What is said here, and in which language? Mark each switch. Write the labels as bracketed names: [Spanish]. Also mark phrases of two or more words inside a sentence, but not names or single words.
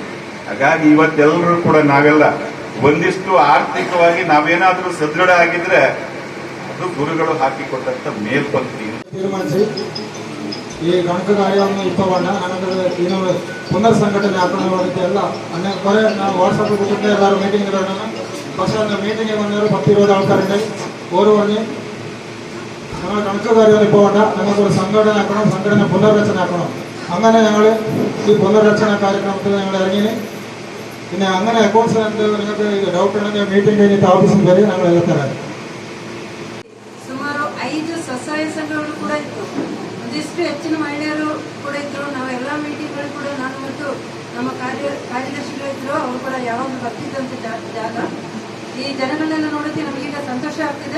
[Kannada] ಹಾಗಾಗಿ ಇವತ್ತೆಲ್ಲರೂ ಕೂಡ ನಾವೆಲ್ಲ ಒಂದಿಷ್ಟು ಆರ್ಥಿಕವಾಗಿ ನಾವೇನಾದ್ರೂ ಸದೃಢ ಆಗಿದ್ರೆ ಅದು ಗುರುಗಳು ಹಾಕಿಕೊಟ್ಟಂತ ಮೇಲ್ಪಂಕ್ತಿ. ತೀರ್ಮಾನಿಸಿ ಈ ಗಣಕ ಕಾರ್ಯವನ್ನು ಇಪ್ಪವಣ್ಣ ನನಗೆ ಏನು ಪುನರ್ ಸಂಘಟನೆ ಹಾಕೊಳ್ಳೋದಕ್ಕೆ ಎಲ್ಲ ಕೊನೆ ನಾವು ವಾಟ್ಸಪ್ ಕೂತ್ಕೊಂಡು ಎಲ್ಲರೂ ಮೀಟಿಂಗ್ ಇರೋಣ. [Malayalam] പക്ഷേ മീറ്റിംഗ് വന്നവർ 10-20 ആൾക്കാരുണ്ട്. ഓരോന്നിനും ഞങ്ങൾ കണക്ക് കാര്യങ്ങൾ ഇപ്പോൾ വേണ്ട, ഞങ്ങൾക്കൊരു സംഘടന ആക്കണം, സംഘടന പുനർരചന ആക്കണം. അങ്ങനെ ഞങ്ങൾ ഈ പുനർരചന കാര്യക്രമത്തിൽ ഞങ്ങൾ ഇറങ്ങി. പിന്നെ അങ്ങനെ അക്കൗണ്ട്സ് നിങ്ങൾക്ക് ഡൗട്ട് ഉണ്ടെങ്കിൽ മീറ്റിംഗ് കഴിഞ്ഞിട്ട് ഓഫീസിൽ വരെ ഞങ്ങൾ എല്ലാം [Kannada] ಸುಮಾರು 5 ಸ್ವಸಹಾಯ ಸಂಘಗಳು ಕೂಡ ಇತ್ತು. ಒಂದಿಷ್ಟು ಹೆಚ್ಚಿನ ಮಹಿಳೆಯರು ಕೂಡ ಇದ್ರು. ನಾವೆಲ್ಲ ಮೀಟಿಂಗ್ಗಳು ಕೂಡ ನಾನು ಮತ್ತು ನಮ್ಮ ಕಾರ್ಯದರ್ಶಿಗಳಿದ್ರು, ಅವರು ಕೂಡ ಯಾವಾಗಲೂ ಬರ್ತಿದ್ದಂಥ ಜಾಗ. ಈ ಜನಗಳನ್ನೆಲ್ಲ ನೋಡೋಕ್ಕೆ ನಮಗೀಗ ಸಂತೋಷ ಆಗ್ತಿದೆ.